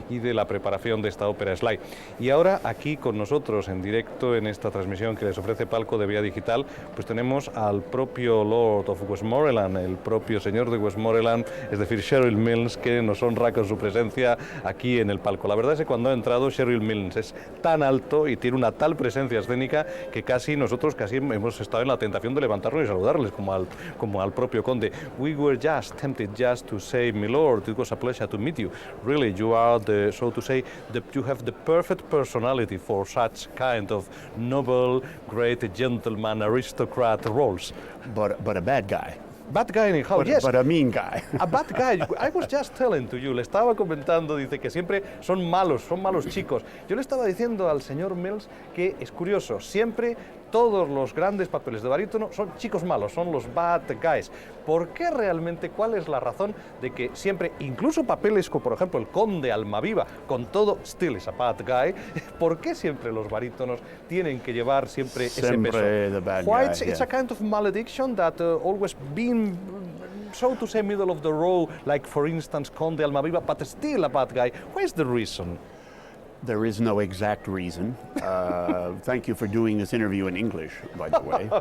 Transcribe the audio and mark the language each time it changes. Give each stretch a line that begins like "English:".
Spanish: y de la preparación de esta ópera Sly. Y ahora aquí con nosotros en directo en esta transmisión que les ofrece Palco de Vía Digital, pues tenemos al propio Lord of Westmoreland, el propio señor de Westmoreland, es decir, Sherrill Milnes, que nos honra con su presencia aquí en el palco. La verdad es que cuando ha entrado Sherrill Milnes es tan alto y tiene una tal presencia escénica que nosotros casi hemos estado en la tentación de levantarnos y saludarles como al propio Conte.
English: We were just tempted just to say, my lord, it was a pleasure to meet you. Really, you are so to say, you have the perfect personality for such kind of noble, great gentleman, aristocrat roles. But a bad guy. Bad guy in how? Yes. But a mean guy. A bad guy. I was just telling to you,
Spanish: le estaba comentando, dice que siempre son malos chicos. Yo le estaba diciendo al señor Milnes que es curioso, siempre todos los grandes papeles de barítono son chicos malos, son los bad guys. ¿Por qué realmente? ¿Cuál es la razón de que siempre, incluso papeles como por ejemplo el Conde Almaviva, con todo,
English: still is a bad guy,
Spanish: ¿por qué siempre los barítonos tienen que llevar siempre ese peso?
English: The bad Why guy, it's a kind of malediction that always been, so to say, middle of the road, like for instance Conde Almaviva, but still a bad guy. What is the reason? There is no exact reason. Thank you for doing this interview in English, by the way.